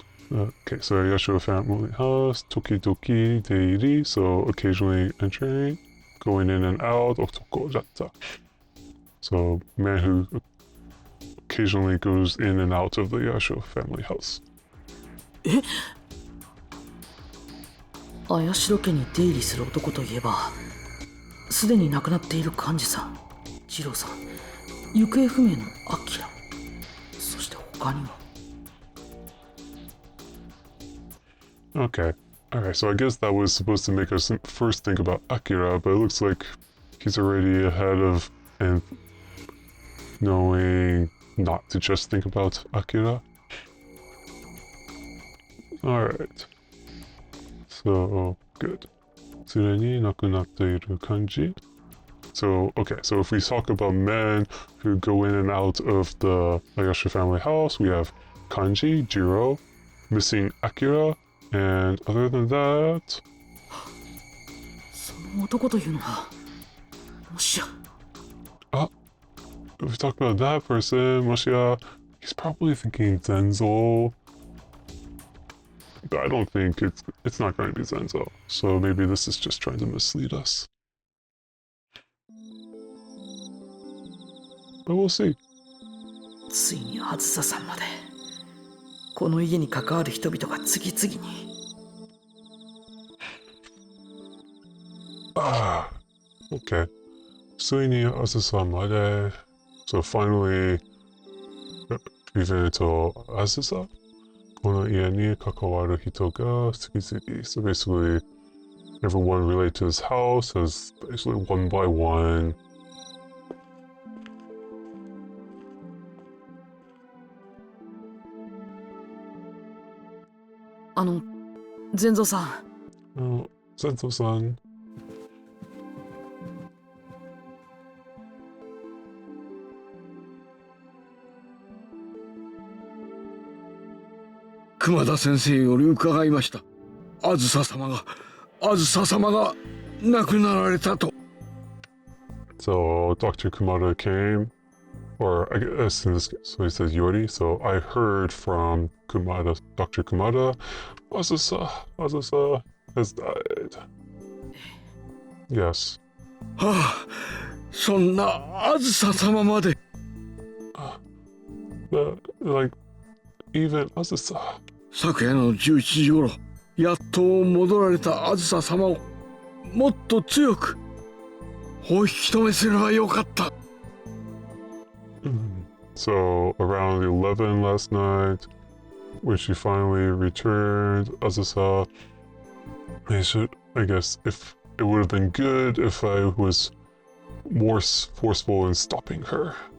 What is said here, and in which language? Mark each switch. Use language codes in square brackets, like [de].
[en] Okay, so Yashua family house, Tokidoki Deiri, so occasionally entering, going in and out, Otoko Jatta. So man who occasionally goes in and out of the Yashua family house. [ja] 綾代家に出入りする男といえば、すでに亡くなっている幹事さん、二郎さん、行方不明のアキラ、そして他にも。 [en] Okay. Alright, so I guess that was supposed to make us first think about Akira, but it looks like he's already ahead of and knowing not to just think about Akira. Alright. So, good. [ja] すでに亡くなっているkanji. [en] So, okay, so if we talk about men who go in and out of the Ayashi family house, we have kanji, Jiro, missing Akira, and other than that... [ja] その男というのは、もしや。 [en] If we talk about that person, Moshia, he's probably thinking Zenzo. But I don't think it's not going to be Zenzo. So maybe this is just trying to mislead us. But we'll see. [ja] ついにあずささんまで。この家に関わる人々が次々に。 Okay. ついにあずさまで. [en] So finally, even to Azusa? [ja] この家に関わる人が次々. [en] So basically, everyone related to his house has basically one by one. [ja] 善蔵さん、 [en] Oh, Sento-san. [ja] 熊田先生より伺いました。あずさ様が亡くなられたと。 [en] So Dr. Kumada came, or I guess in this case, so he says Yori. So I heard from Kumada, Dr. Kumada, Azusa has died. Yes. [ja] はあ、そんなあずさ様まで。 [en] Like, even Azusa. [ja] 昨夜の11時頃、やっと戻られたあずさ様をもっと強くお引き止めすればよかった。 [en] So around 11 last night, when she finally returned, Azusa, I guess if it would have been good if I was more forceful in stopping her.